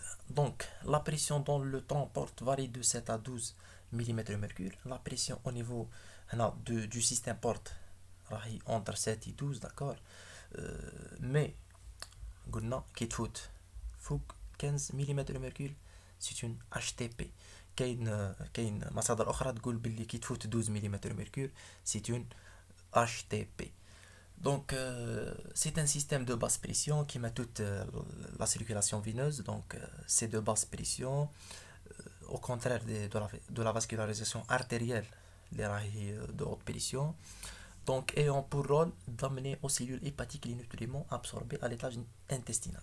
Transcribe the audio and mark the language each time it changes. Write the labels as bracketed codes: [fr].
[fr] donc la pression dans le tronc porte varie de 7 à 12 mm mercure. la pression au niveau du système porte [ar] راهي [fr] entre 7 et 12. d'accord. mais [ar] قلنا كي تفوت فوق [fr] 15 mm mercure c'est une HTP. [ar] كاين مصادر اخرى تقول باللي كي تفوت 12 [fr] mm mercure c'est une HTP. donc c'est un système de basse pression qui met toute la circulation veineuse. donc c'est de basse pression au contraire de la vascularisation artérielle les rails de haute pression. donc ayant pour rôle d'amener aux cellules hépatiques les nutriments absorbés à l'étage intestinal.